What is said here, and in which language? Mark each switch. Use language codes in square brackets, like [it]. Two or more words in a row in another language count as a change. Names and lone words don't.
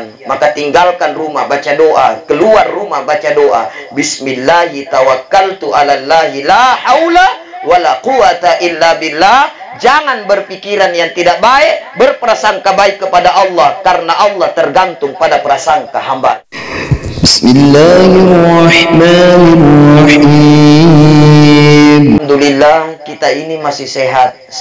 [id] maka tinggalkan rumah baca doa, keluar rumah baca doa. [ar] بسم الله توكلت على الله لا حول ولا قوة إلا بالله. [id] Jangan berpikiran yang tidak baik, berprasangka baik kepada Allah, karena Allah tergantung pada prasangka hamba. Bismillahirrahmanirrahim. Alhamdulillah kita ini masih sehat.